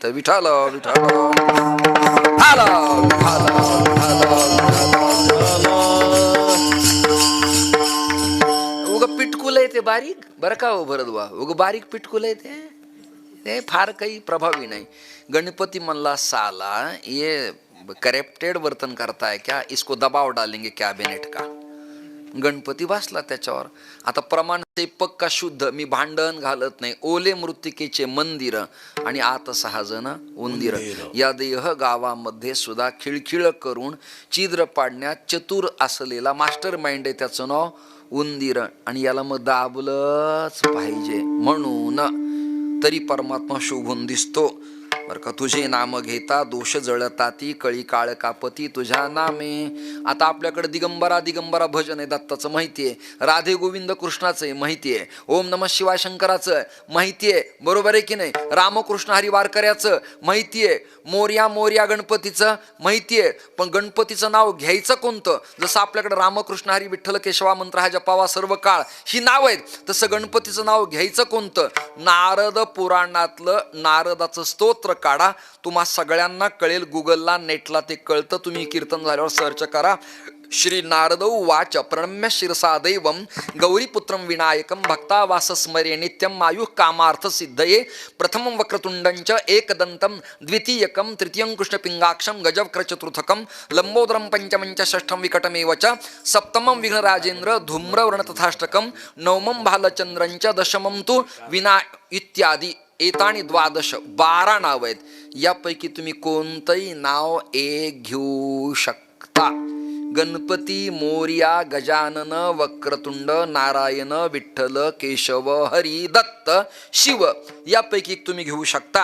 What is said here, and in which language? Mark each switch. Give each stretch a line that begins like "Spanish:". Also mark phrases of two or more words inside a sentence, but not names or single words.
Marathi: विठ्ठल विठ्ठल. उग पिटकुल आहे ते बारीक, बरं का हो भरदवा, उग बारीक पिटकुल आहे ते फार काही प्रभावी नाही. गणपती म्हणला,
Hindi: साला ये करप्टेड वर्तन करता है क्या, इसको दबाव डालेंगे कॅबिनेट का.
Marathi: गणपती बसला त्याच्यावर. आता प्रमाण ते पक्का शुद्ध, मी भांडण घालत नाही. ओले मृत्तिकेचे मंदिर आणि आत 6 जण उंदीर. या देह गावामध्ये सुद्धा खिळखिळ करून छिद्र पाडण्यात चतुर असलेला
English: master mind
Marathi: आहे, त्याचं नाव उंदीर. आणि याला मग दाबलंच पाहिजे. म्हणून तरी परमात्मा शोभून दिसतो बरं का. तुझे नाम घेता दोष जळताती, कळी काळ कापती तुझ्या नामे. आता आपल्याकडे दिगंबरा दिगंबरा भजन आहे, दत्ताचं माहितीये, राधे गोविंद कृष्णाचं आहे माहितीये,
Sanskrit: ओम नमः शिवाय
Marathi: शंकराचं माहितीये, बरोबर आहे की नाही, रामकृष्ण हरी वारकऱ्याचं माहितीये, मोर्या मोर्या गणपतीचं माहितीये. पण गणपतीचं नाव घ्यायचं कोणतं? जसं आपल्याकडे रामकृष्ण हरी विठ्ठल केशवा मंत्र हा जपावा सर्व काळ ही नाव आहेत, तसं गणपतीचं नाव घ्यायचं कोणतं? नारद पुराणातलं नारदाचं स्तोत्र काढा, तुम्हा सगळ्यांना कळेल. गुगलला नेटला ते कळतं. तुम्ही कीर्तन झाल्यावर सर्च करा.
Sanskrit: श्री नारदौ वाच प्रणम्य शिरसा दैवं गौरीपुत्रं विनायकं भक्तावास स्मरे नित्यं आयुः कामार्थ सिद्धये प्रथमं वक्रतुंडंच एकदंतं द्वितीयकं तृतीयं कृष्णपिंगाक्षं गजवक्र चतुर्थकं लंबोदरं पंचमंच षष्ठं विकटमेव च सप्तमं विघ्नराजेंद्र धूम्रवर्ण तथाष्टकं नवमं भालचंद्रंच दशमं तु विना इत्यादी एतानी 12
Marathi: नाव आहेत. यापैकी तुम्ही कोणतंही नाव एक घेऊ शकता. गणपती मोर्या गजानन वक्रतुंड नारायण विठ्ठल केशव हरी दत्त शिव यापैकी तुम्ही घेऊ शकता.